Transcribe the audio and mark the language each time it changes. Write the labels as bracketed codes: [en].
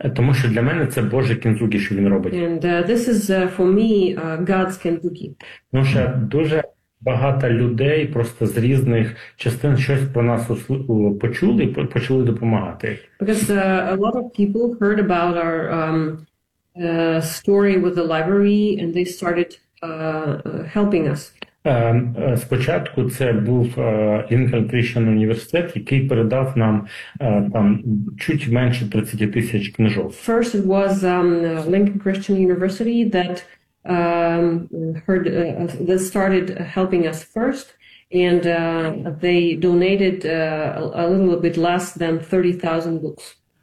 [uk] Тому що для мене це Боже кінзуки, що він робить. [en] And this is for me God's kinzuki. [uk] Тому що дуже багато людей просто з різних частин щось про нас почули і почали допомагати. [en] Because a lot of people heard about our story with the library and they started helping us. [uk] Спочатку це був Lincoln Christian університет, який передав нам там чуть менше 30 тисяч книжок. [en] First it was Lincoln Christian University that that started helping us first, and they donated a little bit less than 30,000 books.